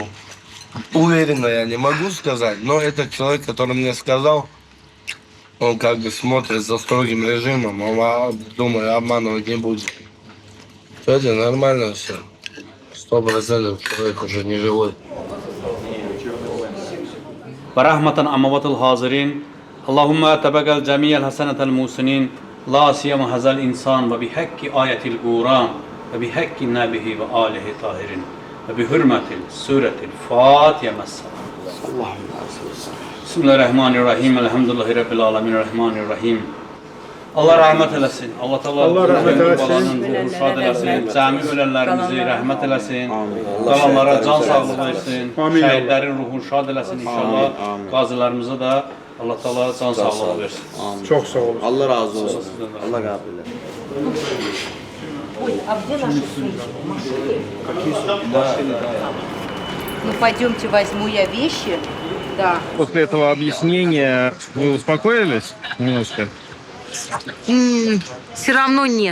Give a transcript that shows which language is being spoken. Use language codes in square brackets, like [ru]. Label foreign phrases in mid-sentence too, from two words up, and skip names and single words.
[ru] Уверенно я не могу сказать, но этот человек, который мне сказал, он как бы смотрит за строгим режимом, он, думаю, обманывать не будет. Это нормально все. 100% человек уже не живой. [ar] ورحمة عموات الحاضرين اللهم تبقى جميع الحسنة المحسنين لا سيما هذا الإنسان وبحق آية القرآن وبحق النبي وآله طاهرين وبحرمة سورة الفاتحة مثلا بسم الله الرحمن الرحيم الحمد لله رب العالمين الرحمن الرحيم [tr] Allah rahmet eylesin. Allah Teala rahmet eylesin. Şad eylesin. Cami ölenlerimizi rahmet eylesin. Kalanlara can sağlığı versin. Şehitlerin ruhunu şad eylesin inşallah. Gazilerimize de Allah Teala can sağlığı versin. Çok sağ olun. Allah razı olsun. Allah kabul etsin. [ru] Ой, а где наши сумки? Ну, пойдемте, возьму я вещи. Да. После этого объяснения вы успокоились немножко? Все равно нет.